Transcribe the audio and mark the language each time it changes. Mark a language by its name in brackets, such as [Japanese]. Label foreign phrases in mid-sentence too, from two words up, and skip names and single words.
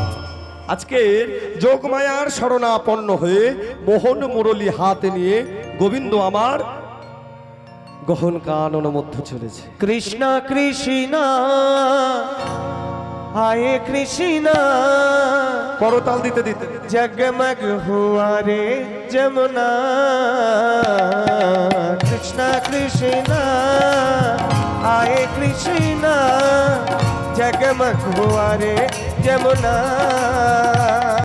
[Bangla] আজকে যোগমায়ার শরণাপন্ন হয়ে মোহন মুরলী হাতে নিয়ে গোবিন্দ আমার গহন কানন মধ্যে চলেছে। [Hindi] कृष्ण कृष्ण आए कृष्ण [Bangla] করতাল দিতে দিতে [Hindi] जगमग हुआ रे जमुना कृष्णा कृष्णा आए कृष्णा जगमग हुआ रे जमुना